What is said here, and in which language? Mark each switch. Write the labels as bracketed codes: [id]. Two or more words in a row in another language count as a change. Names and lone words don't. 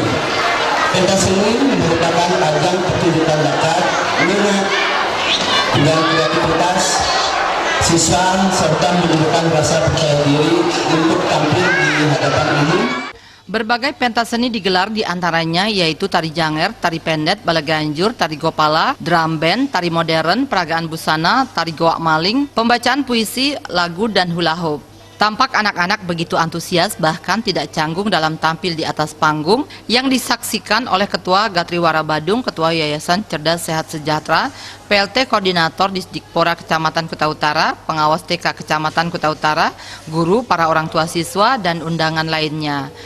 [id] Pentas seni merupakan ajang pertunjukan bakat, minat, dan kreativitas siswa serta menunjukkan rasa percaya diri untuk tampil di hadapan umum. Berbagai pentas seni digelar diantaranya yaitu tari janger, tari pendet, bala ganjur, tari gopala, drum band, tari modern, peragaan busana, tari goak maling, pembacaan puisi, lagu, dan hula hoop. Tampak anak-anak begitu antusias bahkan tidak canggung dalam tampil di atas panggung yang disaksikan oleh Ketua Gatriwara Badung, Ketua Yayasan Cerdas Sehat Sejahtera, PLT Koordinator Disdikpora Kecamatan Kuta Utara, pengawas TK Kecamatan Kuta Utara, guru, para orang tua siswa, dan undangan lainnya.